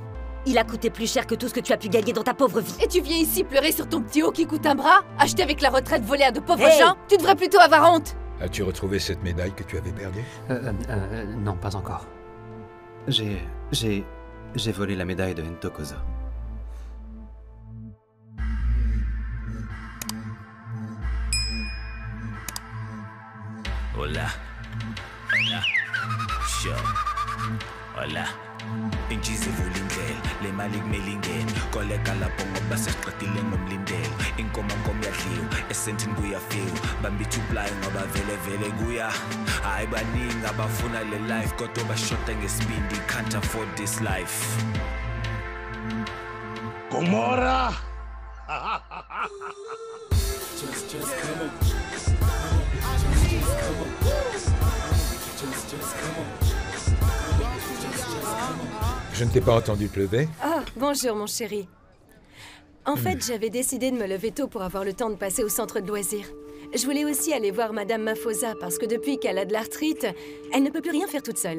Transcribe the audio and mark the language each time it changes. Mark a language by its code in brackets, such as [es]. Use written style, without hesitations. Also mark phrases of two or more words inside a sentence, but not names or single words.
[fr] Il a coûté plus cher que tout ce que tu as pu gagner dans ta pauvre vie. Et tu viens ici pleurer sur ton petit haut qui coûte un bras? Acheté avec la retraite volée à de pauvres gens? Tu devrais plutôt avoir honte! As-tu retrouvé cette médaille que tu avais perdue? Non, pas encore. J'ai volé la médaille de Hentokozo. Hola. Hola. Sure. Hola. [zu] Inchize vulindlela le mali kumele koleka lapho ngoba sesiqedile ngomlindelo inkomo yadliwa esentini kuyafika bambithi uplayi ngoba vele kuya hayi baningi abafuna le life kodwa bashoda ngesibindi [en] can't afford this life. [zu] Gomorrah. [en] Just come on. [fr] Je ne t'ai pas entendu pleuver. Ah, bonjour mon chéri. En fait, j'avais décidé de me lever tôt pour avoir le temps de passer au centre de loisirs. Je voulais aussi aller voir Madame Mafosa parce que depuis qu'elle a de l'arthrite, elle ne peut plus rien faire toute seule.